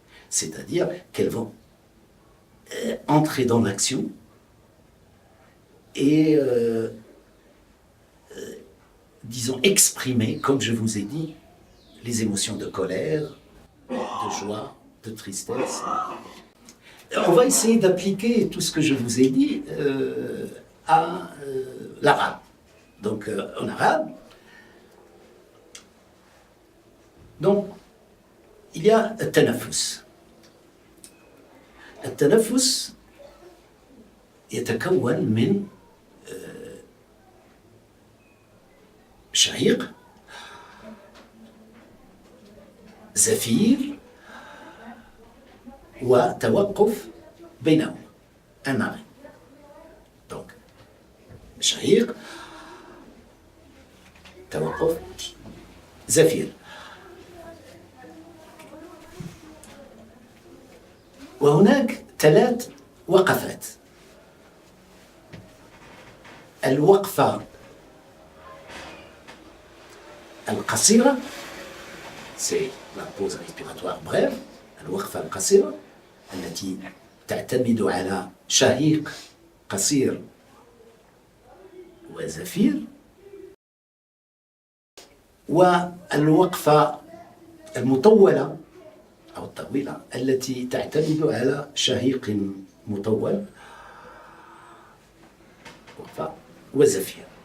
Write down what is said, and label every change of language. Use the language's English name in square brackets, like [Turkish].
[French] C'est-à-dire qu'elles vont entrer dans l'action et, disons, exprimer, comme je vous ai dit, les émotions de colère, de joie, de tristesse. On va essayer d'appliquer tout ce que je vous ai dit à l'arabe. Donc, en arabe, donc, il y a التنفس. [Arabic] التنفس يتكون من شهيق، زفير، وتوقف بينهم، [French] un arrêt. [Arabic] Donc, شهيق، توقف، زفير. وهناك 3 وقفات. الوقفة القصيرة، [French] c'est la pause respiratoire brève. [Arabic] الوقفة القصيرة التي تعتمد على شهيق قصير وزفير. والوقفة المطولة أو الطويلة التي تعتمد على شهيق مطول وزفير.